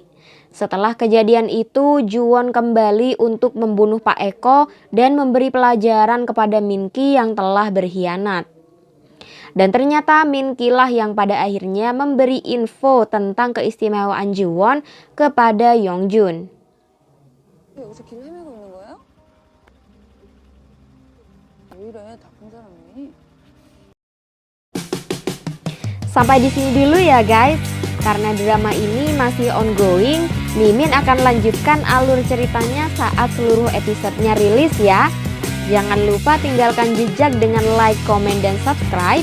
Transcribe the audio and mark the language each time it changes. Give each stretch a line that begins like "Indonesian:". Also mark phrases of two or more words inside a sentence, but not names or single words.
Indonesian: Setelah kejadian itu, Ju-won kembali untuk membunuh Pak Eko dan memberi pelajaran kepada Min-ki yang telah berkhianat. Dan ternyata Min-ki lah yang pada akhirnya memberi info tentang keistimewaan Ju-won kepada Yongjun.
Korean: 여기서 길 헤매고 있는 거야? 왜 이래, 나쁜 사람이?
Indonesian: Sampai di sini dulu ya guys. Karena drama ini masih ongoing, Mimin akan lanjutkan alur ceritanya saat seluruh episodenya rilis ya. Jangan lupa tinggalkan jejak dengan like, komen, dan subscribe.